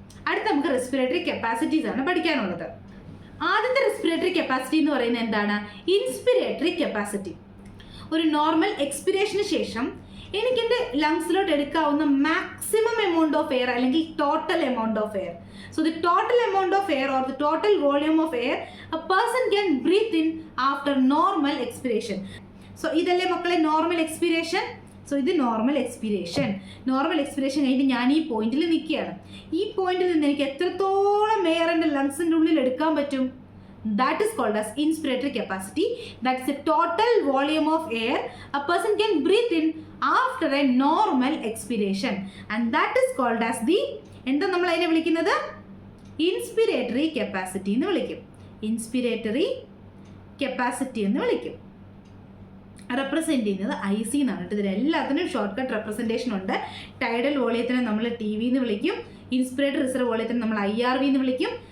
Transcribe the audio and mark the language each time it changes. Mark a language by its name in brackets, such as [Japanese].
[Malayalam] അടുത്ത നമുക്ക് respiratory capacities ആണ് പഠിക്കാനുള്ളത്. ആദ്യത്തെ റെസ്പിറേറ്ററി കപ്പാസിറ്റി എന്ന് പറയുന്നത് എന്താണ്? ഇൻസ്പിരേറ്ററി കപ്പാസിറ്റി. ഒരു നോർമൽ എക്സ്പിരേഷന് ശേഷം എനിക്ക് എൻ്റെ ലങ്സിലോട്ട് എടുക്കാവുന്ന മാക്സിമം എമൗണ്ട് ഓഫ് എയർ അല്ലെങ്കിൽ total amount of air. [English] So the total amount of air or the total volume of air a person can breathe in after normal expiration. [Malayalam] So ഇതല്ലേ മക്കളെ normal expiration. So ഇത് normal expiration. Normal expiration കഴിഞ്ഞിട്ട് ഞാൻ ഈ പോയിന്റിൽ നിൽക്കുകയാണ്. ഈ പോയിന്റിൽ നിന്ന് എനിക്ക് എത്രത്തോളം എയർ എൻ്റെ ലങ്സിൻ്റെ ഉള്ളിൽ എടുക്കാൻ പറ്റും? [English] That is called as inspiratory capacity. That is the total volume of air a person can breathe in after a normal expiration. And that is called as the [Malayalam] എന്താ നമ്മൾ അതിനെ വിളിക്കുന്നത്? ഇൻസ്പിരേറ്ററി കപ്പാസിറ്റി എന്ന് വിളിക്കും. ഇൻസ്പിരേറ്ററി കപ്പാസിറ്റി എന്ന് വിളിക്കും. റെപ്രസെൻറ്റ് ചെയ്യുന്നത് IC എന്നാണ്. ഇതിൽ എല്ലാത്തിനും ഷോർട്ട് കട്ട് റെപ്രസെൻറ്റേഷൻ ഉണ്ട്. ടൈഡൽ വോളിയത്തിനെ നമ്മൾ TV എന്ന് വിളിക്കും. ഇൻസ്പിരേറ്ററി റിസർവ് വോളിയത്തിനെ നമ്മൾ IRV എന്ന് വിളിക്കും.